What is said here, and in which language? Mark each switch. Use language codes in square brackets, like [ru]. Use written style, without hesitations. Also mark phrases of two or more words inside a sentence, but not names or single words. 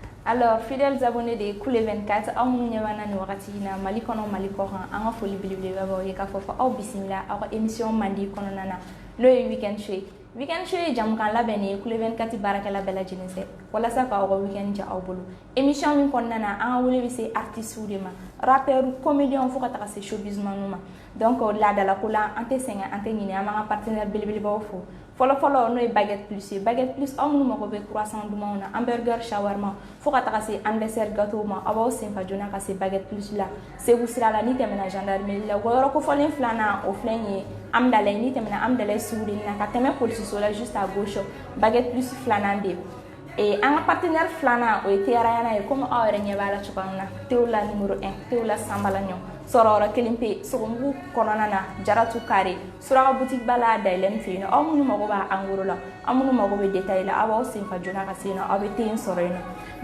[fr] Alors, fidèles abonnés de Koulé 24, [bm] aw minnu ɲɛ b'an ni wagati in na Mali kɔnɔ Mali kɔ kan an ka foli belebeleba b'aw ye k'a fɔ aw bisimila aw ka émission mandi kɔnɔna na n'o ye weekend show ye. Weekend show ye jamukan labɛnnen ye Koulé 24 baarakɛla bɛɛ lajɛlen fɛ walasa k'aw ka weekend diya aw bolo. Émission min kɔnɔna na an ka wele bɛ se artistes de ma, rappeurs, comédiens fo ka taga se showbizman ma. Donc laadalako la an tɛ sɛgɛn an tɛ ɲinɛ an b'an ka partenaire belebelebaw fo. Fɔlɔ n'o ye Baguette Plus ye. Baguette Plus aw minnu mago bɛ croissant dumanw na, hamburger, shawarma fo ka taga se anniversaire gâteau ma aw b'aw senfa joona ka se Baguette Plus la. Segu sira la ni tɛmɛna gendarmerie la wɔyɔrɔ kofɔlen filanan o filɛ nin ye Amdalaye ni tɛmɛna Amdalaye sugudennin na ka tɛmɛ polisiso la [fr] juste à gauche [bm] Baguette Plus filanan de ye. An ka partenaire filanan o ye Teyarayana ye komi aw yɛrɛ ɲɛ b'a la cogoya min na Teola numéro 1 Teola Sanbalaɲɔ sɔrɔyɔrɔ kelen pe Sogomugu kɔnɔna na Jaratu Kare Suraka boutique ba la dayɛlɛ min fɛ yen nɔ aw minnu mago b'a angoro la aw minnu mago bɛ détail la aw b'aw senfa joona ka se yen nɔ aw bɛ te in sɔrɔ yen nɔ.